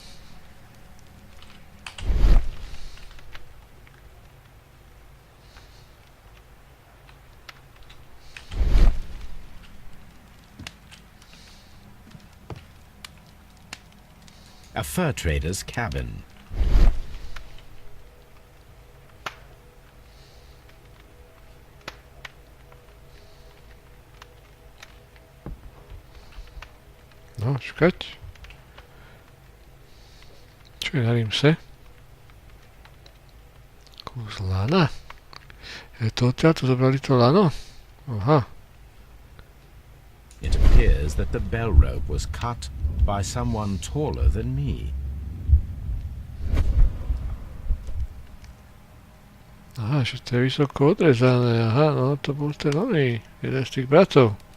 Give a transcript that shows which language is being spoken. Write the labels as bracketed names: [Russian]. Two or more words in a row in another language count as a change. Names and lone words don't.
[English] A fur trader's cabin. [Slovak] No, čakať. Čo je na rímse? Kus lana. Je to odtiaľ, tu zobrali to lano? Aha. [English] It appears that the bell rope was cut by someone taller than me. [Slovak] Aha, že to je vysoko odrezané. Aha, no to bol ten oný, jeden z tých bratov.